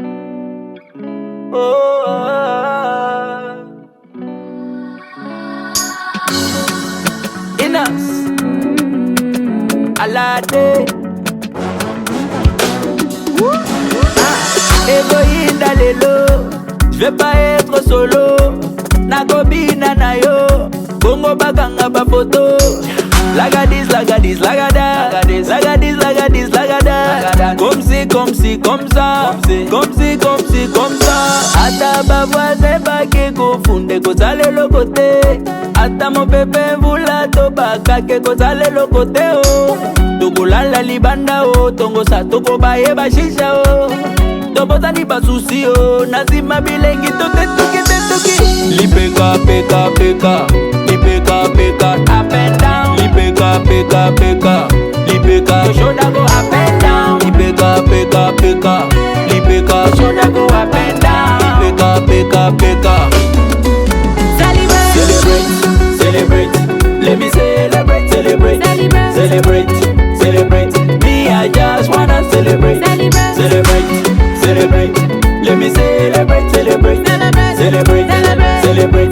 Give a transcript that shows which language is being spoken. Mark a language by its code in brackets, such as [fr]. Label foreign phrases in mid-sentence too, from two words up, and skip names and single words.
[fr] Oh, [ln] Inas Alade Héroïne lelo, [fr] je vais pas être solo. [ln] Nakobina na yo, bongo baganga ba photo. Lagadis, lagadis, lagada, lagadis, lagadis, lagada. [fr] Comme si, comme si, comme ça, comme si, comme si, comme ça. [ln] Ata ba voisin ba ke kofunde ko sale lo côté. Ata [fr] mon bébé [ln] vula to ba ke ko sale lo côté oh. Toko lala libanda oh, tongo sa toko ba ye ba shisha oh. Toboza ni basusi oh, nazima bilengi tote tuki te tuki. Lipeka peka peka, lipeka peka [en] up and down. [ln] Lipeka peka peka, lipeka [en] shoulder go up and down. [ln] Lipeka peka peka, lipeka [en] shoulder go up and down. [ln] Lipeka peka peka. [en] Celebrate, celebrate, let me celebrate, celebrate, celebrate, celebrate. Me I just wanna celebrate, celebrate, celebrate. Let me celebrate, celebrate, celebrate, celebrate.